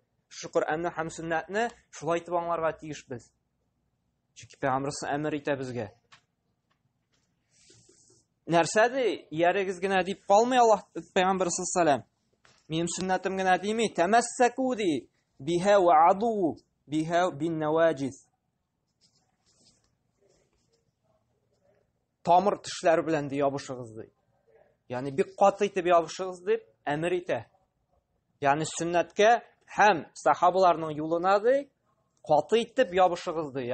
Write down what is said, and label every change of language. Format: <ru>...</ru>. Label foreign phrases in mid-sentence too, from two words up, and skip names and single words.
<tt>Шушы Кур'анны һәм сөннәтне шулай итеп аңларга тиешбез. Чөнки Пәйгамбәр әмер итә безгә. Нәрсә ди? Ярыгыз гына дип калмый Аллаһ Пәйгамбәр саллаллаһу. Минем сөннәтем генә дими,</tt> <ar>تمسكوا ди بها وعضوا بها بالنواجذ.</ar> <tt>Тамыр тешләр белән ди ябышыгыз ди. Ягъни бик каты итеп ябышыгыз дип әмер итә. Ягъни сөннәткә һәм сахабаларның юлына ди каты итеп ябышыгыз ди.</tt>